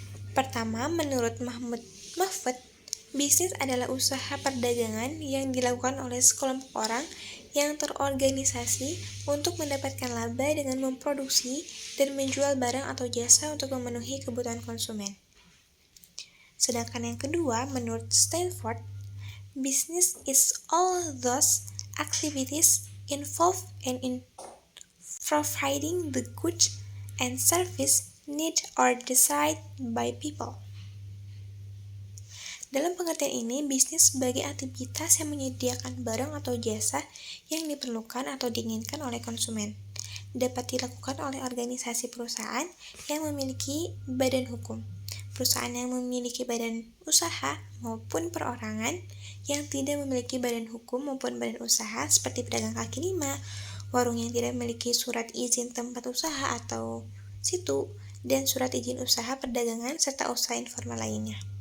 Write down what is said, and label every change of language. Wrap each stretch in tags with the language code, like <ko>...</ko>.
<id>Pertama, menurut Mahfud, bisnis adalah usaha perdagangan yang dilakukan oleh sekelompok orang yang terorganisasi untuk mendapatkan laba dengan memproduksi dan menjual barang atau jasa untuk memenuhi kebutuhan konsumen. Sedangkan yang kedua, menurut Stanford,</id> <en>business is all those activities involved in providing the goods and service need or desired by people.</en> <id>Dalam pengertian ini, bisnis sebagai aktivitas yang menyediakan barang atau jasa yang diperlukan atau diinginkan oleh konsumen. Dapat dilakukan oleh organisasi perusahaan yang memiliki badan hukum, perusahaan yang memiliki badan usaha, maupun perorangan yang tidak memiliki badan hukum maupun badan usaha seperti pedagang kaki lima, warung yang tidak memiliki surat izin tempat usaha atau situ, dan surat izin usaha perdagangan serta usaha informal lainnya.</id>